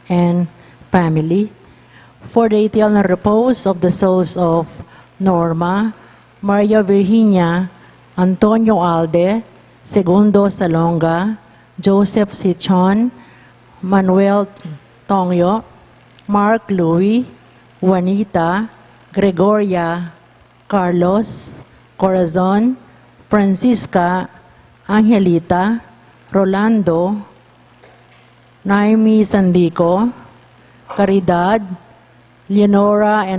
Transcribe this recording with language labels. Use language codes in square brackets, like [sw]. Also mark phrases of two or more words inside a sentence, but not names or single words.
[en] and family. For the eternal repose of the souls of Norma, Maria Virginia, Antonio Alde, Segundo Salonga, Joseph Sichon, Manuel Tongyo, Mark Louis, Juanita, Gregoria, Carlos, Corazon, Francisca, Angelita, Rolando, Naomi Sandico, Caridad, Leonora and